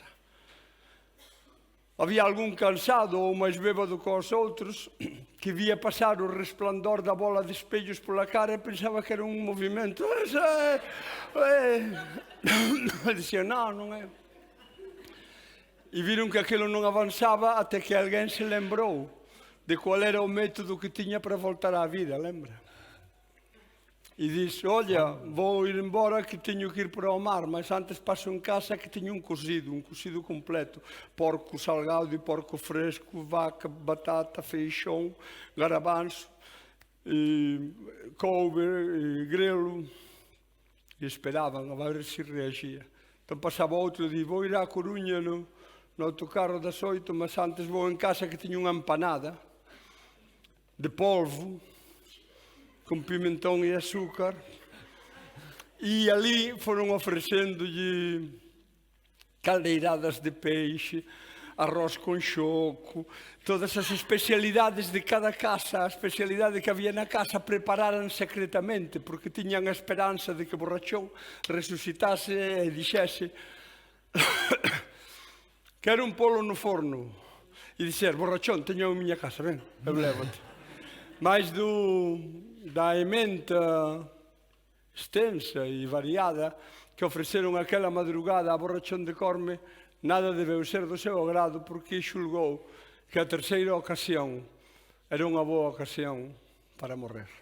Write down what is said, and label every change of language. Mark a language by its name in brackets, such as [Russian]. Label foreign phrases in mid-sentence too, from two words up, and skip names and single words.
[Galician] Había algún cansado ou máis bébado que os outros que vía pasar o resplandor da bola de espellos pola cara e pensaba que era un movimento. E dicía, non é. E viron que aquilo non avanzaba até que alguén se lembrou de qual era o método que tiña para voltar á vida, lembra? E disse, olha, vou ir embora que teño que ir para o mar, mas antes paso en casa que teño un cocido completo. Porco salgado e porco fresco, vaca, batata, feixón, garabanzo, couve, grelo. E esperaban a ver se reagía. [Portuguese] Então passava outro dia, vou ir à Corunha no autocarro das 8, mas antes vou em casa que tinha uma empanada de polvo, com pimentão e açúcar, e ali foram oferecendo-lhe caldeiradas de peixe, arroz com choco, todas as especialidades de cada casa, a especialidade que havia na casa prepararam secretamente, porque tinham a esperança de que o borrachón [Galician] resucitase e dixese quero un polo no forno, e dizer, borrachón, teño a miña casa, ven, eu levo-te. Mais da emenda extensa e variada que ofreceron aquela madrugada a borrachón de Corme, nada debeu ser do seu agrado porque xulgou que a terceira ocasión era unha boa ocasión para morrer.